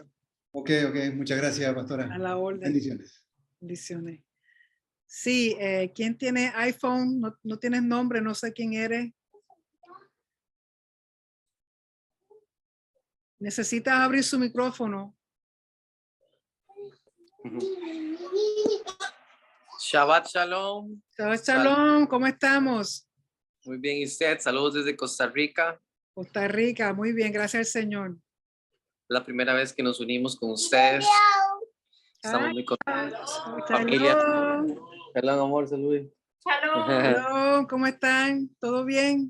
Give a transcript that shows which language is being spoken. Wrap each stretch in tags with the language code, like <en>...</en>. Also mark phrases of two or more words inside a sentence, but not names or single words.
<es>Ok, muchas gracias, pastora. A la orden. Bendiciones. Bendiciones. Sí, ¿quién tiene iPhone? No tienes nombre, no sé quién eres. Necesitas abrir su micrófono.</es> <he>שבת שלום.</he> <es>Shalom, ¿cómo estamos? Muy bien, ¿y usted? Saludos desde Costa Rica. Costa Rica, muy bien, gracias al Señor. La primera vez que nos unimos con ustedes. Estamos muy contentos. Familia. Shalom. Perdón, amor, salud. Shalom, ¿cómo están? ¿Todo bien?</es>